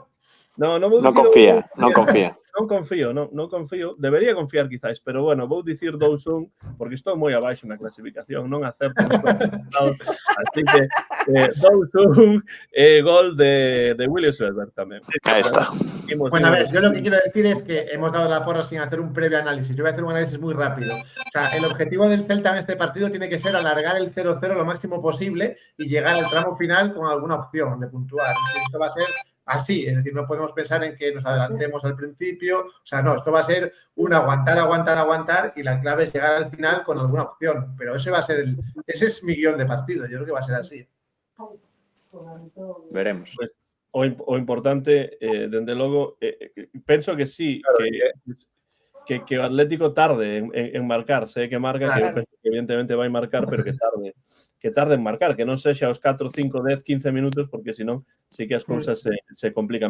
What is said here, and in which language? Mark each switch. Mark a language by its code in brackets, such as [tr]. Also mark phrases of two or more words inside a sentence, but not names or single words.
[gl] Non vou Non dicir confía. Non confío. Debería confiar quizás, pero bueno, vou dicir 2-1 porque estou moi abaixo na clasificación, non acerto. Así que 2-1 gol de William Svelberg tamén. [es] Ahí está. Bueno, a ver, yo lo que quiero decir es que hemos dado la porra sin hacer un previo análisis. Yo voy a hacer un análisis muy rápido. O sea, el objetivo del Celta en este partido tiene que ser alargar el 0-0 lo máximo posible y llegar al tramo final con alguna opción de puntuar. Esto va a ser así, es decir, no podemos pensar en que nos adelantemos al principio. O sea, no, esto va a ser un aguantar y la clave es llegar al final con alguna opción. Pero ese va a ser ese es mi guión de partido. Yo creo que va a ser así. Veremos. [gl] Pues, o importante, dende logo, penso que sí, claro, que o Atlético tarde en marcar, sei que marca, claro. Que evidentemente vai marcar, pero que tarde en marcar, que non sexa os 4, 5, 10, 15 minutos, porque senón sí que as cousas se complican.